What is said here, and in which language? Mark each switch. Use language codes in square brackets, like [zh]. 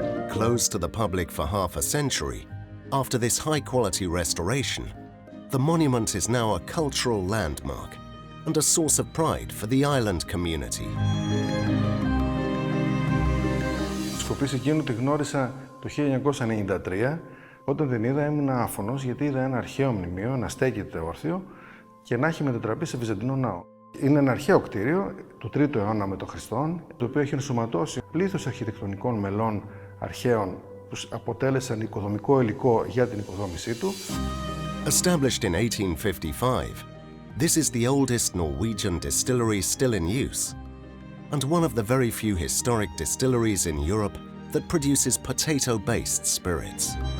[en] Closed to the public for half a century, after this high-quality restoration, the monument is now a cultural landmark and a source of pride for the island community. [el] Σκοπής εκείνου τη γνώρισα το 1993. Όταν την είδα έμεινα άφωνος γιατί είδα ένα αρχαίο μνημείο να στέκεται όρθιο και να έχει μετατραπεί σε βυζαντινό ναό. Είναι ένα αρχαίο κτίριο του 3ου αιώνα με τον Χριστόν, το οποίο έχει ενσωματώσει πλήθος αρχιτεκτονικών μελών αρχαίων που αποτέλεσαν οικοδομικό υλικό για την οικοδόμησή του. [en] Established in 1855, this is the oldest Norwegian distillery still in use, and one of the very few historic distilleries in Europe that produces potato-based spirits.